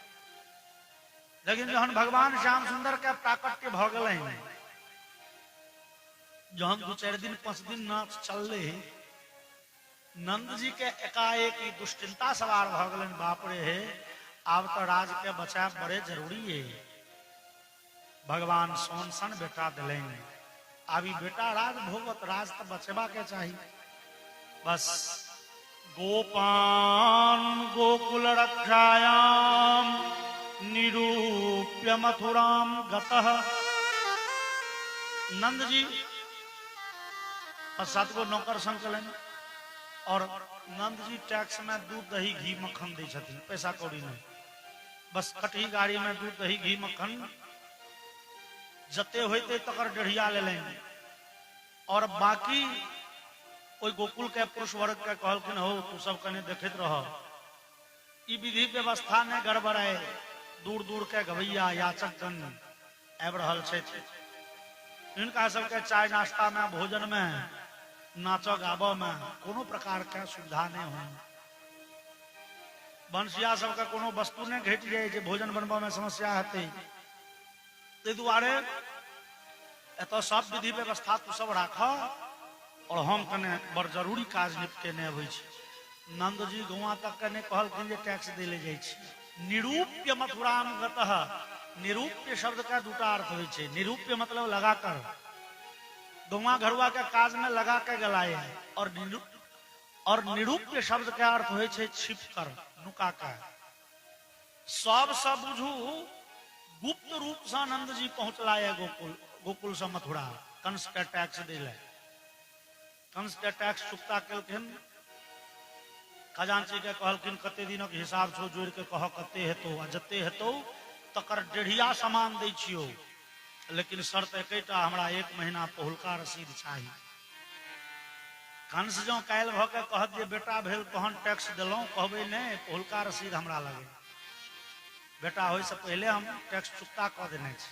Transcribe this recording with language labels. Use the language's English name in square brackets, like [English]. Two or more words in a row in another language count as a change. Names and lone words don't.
[Maithili] लेकिन जहन भगवान श्याम सुंदर के प्राकट्य भ गेल जहन 2-4 दिन 5 दिन नाच चलले, नंद जी के एकाएक ई दुश्चिंता सवार भ गेलन। बाप रे हे, आब तो राज के बचाव बड़े जरूरी है। भगवान सोन सन बेटा दिलेन, आब ई बेटा राज भोगत, राज तो बचेबा के चाहिए। [Sanskrit] बस गोपान गोकुल रक्षायाम निरूप्य मथुराम गतः। [Maithili] नंद जी 7 गो नौकर संकलन, और नंद जी टैक्स में दूध दही घी मक्खन दे छथिन, पैसा कौड़ी नहीं। बस कटही गाड़ी में दूध दही घी मक्खन जते होते तकर डेढ़िया ले लेंगे। और बाकी कोई गोकुल के पुरुष वर्ग के कहलखिन, हो तू सब कने देखत रह, ई विधि व्यवस्था ने गड़बड़ है। दूर दूर के गवैया याचक गण आबि रहल छथि, इनका सबके चाय नाश्ता में, भोजन में, नाचो गाबो में कोनो प्रकार के सुविधा नहीं हो। बंसिया सबके कोनो वस्तु नहीं घट जाए जे भोजन बनबा में समस्या हेतै। ताहि दुआरे एतऽ सब विधि व्यवस्था तू सब राख, और हम कने बड़ जरूरी काज निपटे नहीं अबै छी। नंद जी गौआ तक के नहीं कहलखिन जे टैक्स दे ले जाइ छी। [Sanskrit] निरूप्य मथुराम गतः। [Maithili] निरूप्य शब्द का दूटा अर्थ होइ छै। निरूप्य मतलब लगाकर, गौआ घरुआ के काज में लगा के गलाए है। और निरूप्य शब्द के अर्थ होइ छै छिप कर, नुका के। सब बुझू गुप्त रूप से नंद जी पहुंचला है गोकुल से मथुरा, कंस के टैक्स दिले। कंस के टैक्स चुकता केलखिन। खजांची के कहलखिन कते दिनक हिसाब छो, जोड़ के कह कते हेतौ, आ जते हेतौ तकर डेढ़िया सामान दै छियो, लेकिन शर्त एकटा, हमरा 1 महीना पहुलका रसीद चाहिए। कंस जो काल्हि भ के कहत जे बेटा भेल तहन टैक्स देलौं, कहबै नहीं पहुलका रसीद हमरा लगे, बेटा होय से पहले हम टैक्स चुकता क देने छी।